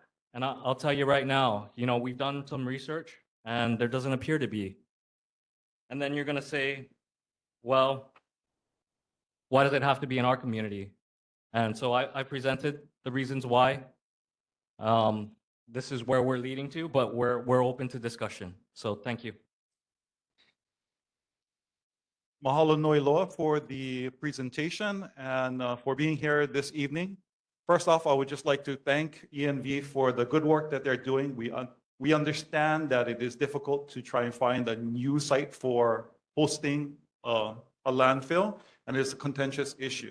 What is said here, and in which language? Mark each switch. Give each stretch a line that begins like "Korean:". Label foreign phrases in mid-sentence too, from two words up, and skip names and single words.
English: And I'll tell you right now, we've done some research and there doesn't appear to be. And then you're gonna say, well, why does it have to be in our community? And so I presented the reasons why. This is where we're leading to, but we're open to discussion. So thank you.
Hawaiian: Mahalo nui loa
English: for the presentation and for being here this evening. First off, I would just like to thank ENV for the good work that they're doing. We understand that it is difficult to try and find a new site for hosting a landfill, and it's a contentious issue.